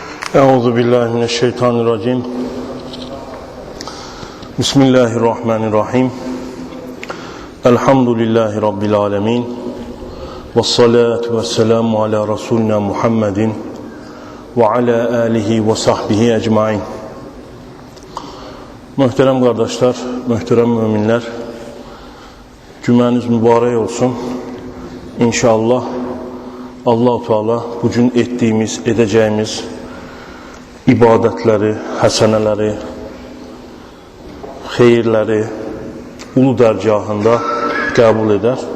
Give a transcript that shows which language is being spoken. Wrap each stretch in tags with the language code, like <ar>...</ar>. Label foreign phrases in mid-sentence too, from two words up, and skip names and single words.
<ar>أعوذ بالله من الشيطان الرجيم بسم الله الرحمن الرحيم. الحمد لله رب العالمين. والصلاة والسلام على رسولنا محمد وعلى آله وصحبه أجمعين.</ar> <az>Möhtərəm qardaşlar, möhtərəm müminlər, cümləniz mübarək olsun. İnşallah Allah-u Teala bugün etdiyimiz, edəcəyimiz ibadətləri, həsənələri, xeyirləri ulu dərgahında qəbul edər.</az>